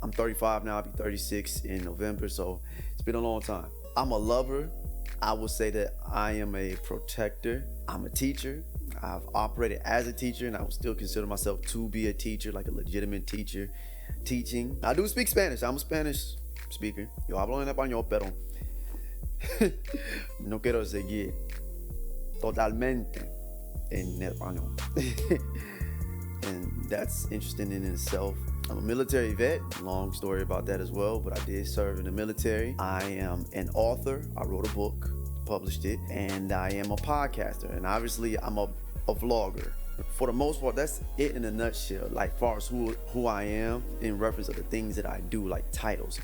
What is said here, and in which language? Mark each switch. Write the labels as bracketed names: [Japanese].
[English] I'm 35 now, I'll be 36 in November, so it's been a long time. I'm a lover. I will say that I am a protector. I'm a teacher. I've operated as a teacher, and I would still consider myself to be a teacher, like a legitimate teacher, teaching. I do speak Spanish. I'm a Spanish speaker. [Spanish] Yo hablo en español, pero no quiero seguir totalmente en español. [English] And that's interesting in itself. I'm a military vet. Long story about that as well, but I did serve in the military. I am an author. I wrote a book, published it, and I am a podcaster, and obviously I'm a vlogger. For the most part, that's it in a nutshell, like far as who I am in reference to the things that I do, like titles.